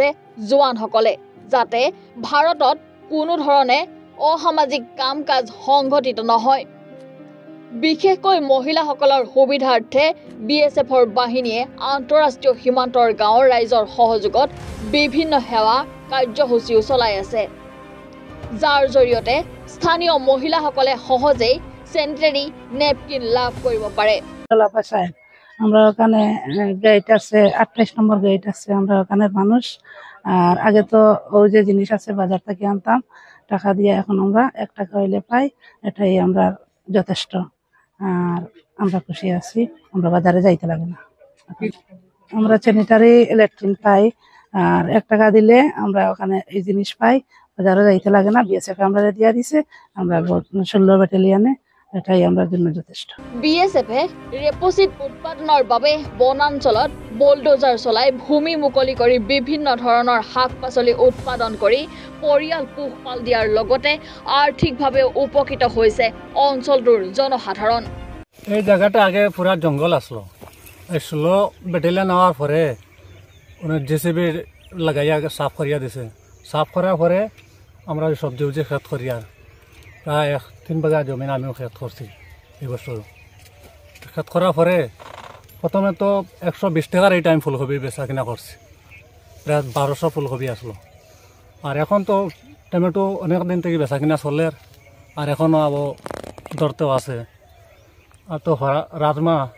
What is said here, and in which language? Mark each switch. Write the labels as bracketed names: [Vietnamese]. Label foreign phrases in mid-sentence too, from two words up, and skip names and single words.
[Assamese] জোৱানসকলে যাতে ভাৰতত কোনো ধৰণে অসামাজিক কাম-কাজ সংঘটিত নহয় বিশেষকৈ মহিলাসকলৰ সুবিধাৰ্থে BSFৰ বাহিনীয়ে আন্তঃৰাষ্ট্ৰীয় সীমান্তৰ গাঁৱৰ ৰাইজৰ সহযোগত বিভিন্ন সেৱা কাৰ্যসূচীও চলাই আছে যাৰ জৰিয়তে স্থানীয় মহিলাসকলে সহজেই [English] sanitary napkin [Assamese] লাভ কৰিব পাৰে [Bangla] আমরা ওখানে গেট আছে 28 নম্বর গেট আছে আমরা ওখানে মানুষ আর আগে তো ওই যে জিনিস আছে বাজার থেকে আনতাম টাকা দিয়ে এখন আমরা 1 টাকা হইলে পাই এটাই আমরা যথেষ্ট আর আমরা খুশি আছি আমরা বাজারে যাইতে লাগে না আমরা [English] sanitary latrine [Bangla] পাই আর 1 টাকা দিলে আমরা ওখানে এই জিনিস পাই বাজারে যাইতে লাগে না BSF আমরা দিয়া দিছে আমরা 16 ব্যাটালিয়নে এটাই আমাৰ জন্য যথেষ্ট [Assamese] BSFে ৰেপচিড উৎপাদনৰ বাবে বনাঞ্চলত বুলডোজাৰ চলাই ভূমি মুকলি কৰি বিভিন্ন ধৰণৰ শাক-পাচলি উৎপাদন কৰি পৰিয়াল পোহপাল দিয়াৰ লগতে আৰ্থিকভাৱে উপকৃত হৈছে অঞ্চলটোৰ জনসাধাৰণ [Bangla] এই জায়গাটা আগে পুরা জঙ্গল আসলো এই 16 ব্যাটালিয়ন হওয়ার পরে JCB লাগাইয়া সাফ করিয়া দিছে সাফ করার পরে আমরা সবজি উবজি খেত করিয়া প্রায় 3 বিঘা জমিন আমিও খেত করছি এই বছর খেত করার পরে প্রথমে তো 120 টাকার এই টাইম ফুলকপি বেচা কিনা করছি প্রায় 1200 ফুলকপি আসলো আর এখন তো টমেটো অনেক দিন থেকে বেচা কিনা চলে আর এখনও আবো ধরতেও আছে আর তো রাজমা